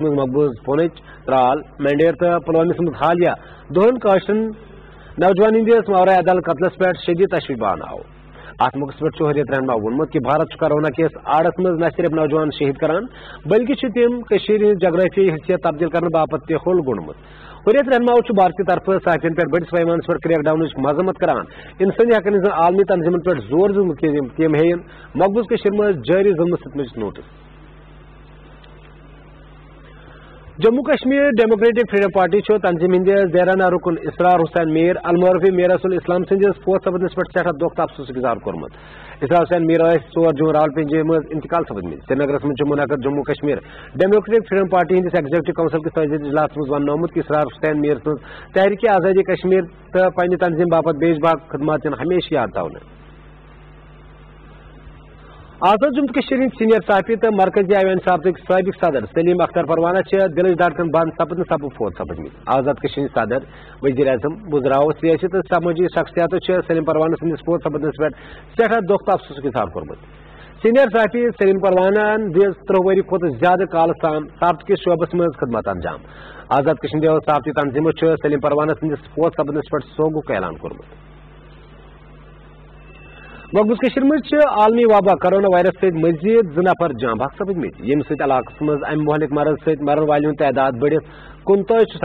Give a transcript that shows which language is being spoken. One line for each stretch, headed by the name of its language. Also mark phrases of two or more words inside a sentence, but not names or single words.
Kashmiri: مز مقبوض پونچ ترال مینڈیر تو پلوامس مز حالیہ دہن کاشن نوجوان ہندس ماورائے عدالت قتلس پہ شدید تشویش بان آو ات موقع پہ حریت رہنما ونمت کہ بھارت کرونا کس آڑس مز نہ صرف نوجوان شہید کران بلکہ تم جغرافیائی حیثیت
Urdu: تبدیل کرنے
Kashmiri: باپت تہ ہول گونمت حریت رہنما بھارت
Urdu: کی طرف
Kashmiri: صحافین پہ بڑس پیمانس پہ کریک ڈاؤن مذمت کران انسانی حقن ہزن عالمی تنظیمن پہ زور دت کہ تم ہین مقبوض کشمیر مز جاری ظلم ستمچ نوٹس جموں کشمیر ڈیموکریٹک فریڈم پارٹی تنظیم ہند زیرانہ رکن اسرار حسین میر المعرفی میر رسول اسلام سندس فوت سپدنس پہ سٹھا دکھ افسوس اظہار کورمت اسرار حسین میر 4 جون راولپنڈی مز انتقال سپدمت سری نگر مز منعقد جموں کشمیر ڈیموکریٹک فریڈم پارٹی ہندس ایگزیکٹو کونسل کس تعزیت اجلاس مز ونمت کہ اسرار حسین میر سن تحریک آزادی کشمیر تو پنہ تنظیم باپت بیش باق خدمات ہمیشہ یاد تھونے آزاد جموں کشمیر سینئر صحافی تو مرکزی عوام سابق سابق صدر سلیم اختر پروانہ دلچ دھڑکن بند سپدن سبب فوت سپدمت آزاد کشمیر صدر وزیر اعظم وزراء سیاسی تو سماجی شخصیات سلیم پروانہ سندس فوت سپدنس پہ سٹھا دکھ تو افسوس اظہار کورمت سینئر صحافی سلیم پروانہ دس 3 ؤری کھت زیادہ کال تام صحافت کس شعبس مز خدمت انجام آزاد کشمیر صحافتی تنظیموں سلیم پروانہ سندس فوت سپدنس پہ سوگک اعلان کورمت مقبوض کشمیر مز عالمی وبا کرونا وائرس ست مزید 2 نفر جان بحق سپدمت یم ست علاقس مز ام مہلک مرض ست مرن والن تعداد بڑھت 39